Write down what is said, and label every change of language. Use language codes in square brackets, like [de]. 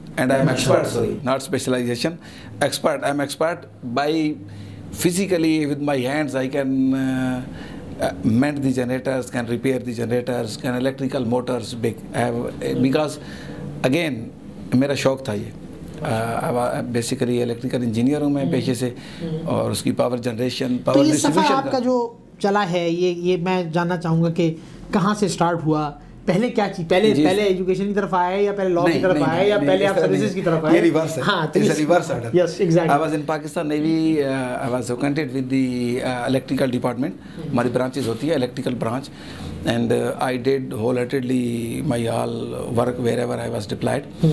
[en] And I am expert, sorry, not specialization, expert. I am expert by physically with my hands I can mend the generators, can repair the generators, can electrical motors big. Because again [ur] میرا شوق تھا یہ, basically electrical engineer ہوں میں پیشے سے, اور اس کی پاور جنریشن پاور ڈسٹریبیوشن آپ کا جو چلا ہے یہ میں جاننا چاہوں گا کہ کہاں سے سٹارٹ ہوا, پہلے کیا چیز, پہلے ایجوکیشن کی طرف آئے یا پہلے لا کی طرف آئے یا پہلے آپ سروسز کی طرف آئے؟ یہ ریورس ہے. ہاں, [en] it's a reverse order. Yes, exactly. I was in Pakistan Navy. I was acquainted with the electrical department. [ur] ہماری برانچز ہوتی ہے [en] electrical branch, and I did wholeheartedly my all work wherever I was deployed.